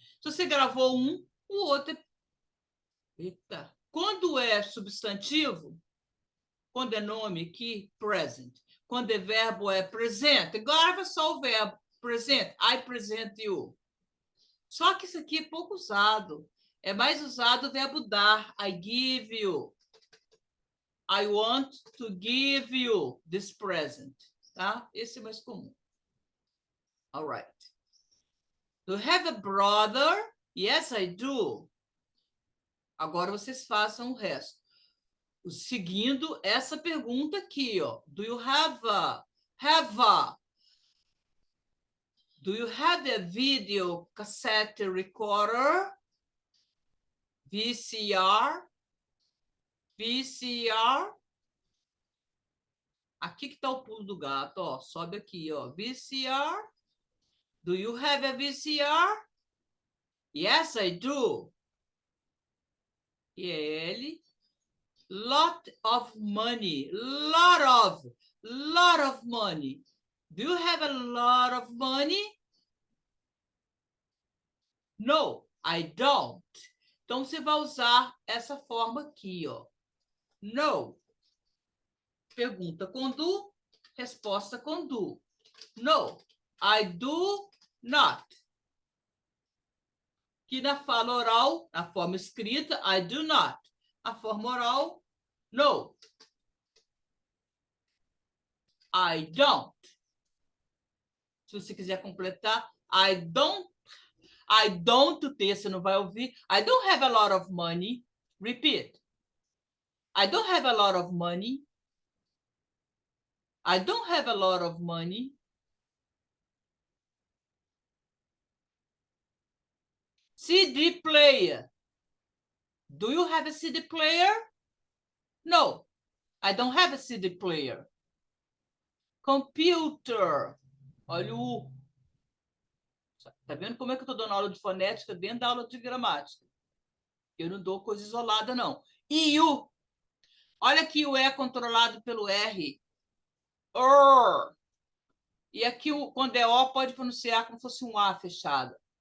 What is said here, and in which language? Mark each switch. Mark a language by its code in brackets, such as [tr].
[pt] Se você gravou um, o outro é... Eita. Quando é substantivo, quando é nome aqui, present. Quando é verbo, é present. Grava só o verbo, present. [en] I present you. [pt] Só que isso aqui é pouco usado. É mais usado o verbo dar. [en] I give you. I want to give you this present. [pt] Tá? Esse é mais comum. [en] All right. Do you have a brother? Yes, I do. [pt] Agora vocês façam o resto. Seguindo essa pergunta aqui, ó. [en] Do you have a? Do you have a video cassette recorder? VCR? VCR? [pt] Aqui que está o pulo do gato, ó. Sobe aqui, ó. [en] VCR? Do you have a VCR? Yes, I do. [pt] E ele? [en] Lot of money. Lot of money. Do you have a lot of money? No, I don't. [pt] Então, você vai usar essa forma aqui, ó. No. Pergunta com do, resposta com do. [en] No, I do not. [pt] Que na fala oral, na forma escrita, [en] I do not. [pt] A forma oral, no. [en] I don't. [pt] Se você quiser completar, [en] I don't [pt] ter, você não vai ouvir. [en] I don't have a lot of money. Repeat. I don't have a lot of money. I don't have a lot of money. CD player. Do you have a CD player? No, I don't have a CD player. [pt] Computer. Olha o U. Tá vendo como é que eu estou dando aula de fonética dentro da aula de gramática? Eu não dou coisa isolada, não. E o. Olha que o E é controlado pelo R. E aqui, quando é O, pode pronunciar como se fosse um A fechado.